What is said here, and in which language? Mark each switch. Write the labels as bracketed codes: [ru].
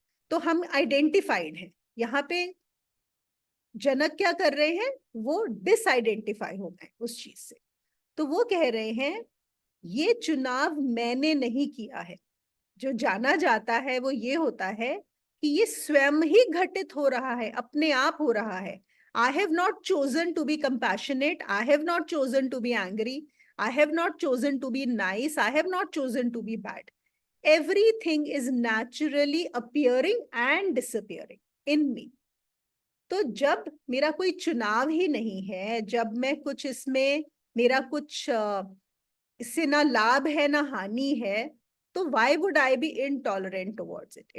[hi] तो हम आइडेंटिफाइड हैं। यहाँ पे जनक क्या कर रहे हैं, वो डिसआइडेंटिफाई हो गए उस चीज से। तो वो कह रहे हैं ये चुनाव मैंने नहीं किया है। जो जाना जाता है वो ये होता है कि ये स्वयं ही घटित हो रहा है, अपने आप हो रहा है। [en] I have not chosen to be compassionate. I have not chosen to be angry. I have not chosen to be nice. I have not chosen to be bad. Everything is naturally appearing and disappearing in me. [hi] तो जब मेरा कोई चुनाव ही नहीं है, जब मैं कुछ इसमें मेरा कुछ इससे ना लाभ है ना हानि है, तो [en] why would I be intolerant towards it?